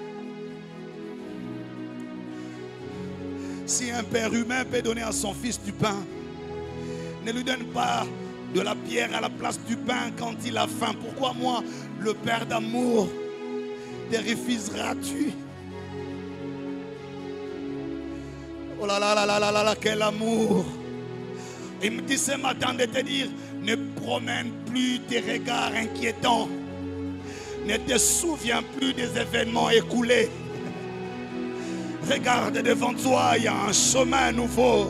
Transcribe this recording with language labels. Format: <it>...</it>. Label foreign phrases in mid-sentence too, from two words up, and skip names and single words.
<fr>Si un père humain peut donner à son fils du pain, ne lui donne pas de la pierre à la place du pain quand il a faim. Pourquoi moi, le Père d'amour, te refuseras-tu? Oh là là là là là là, quel amour! Il me dit ce matin de te dire, ne promène plus tes regards inquiétants. Ne te souviens plus des événements écoulés. Regarde devant toi, il y a un chemin nouveau.</fr>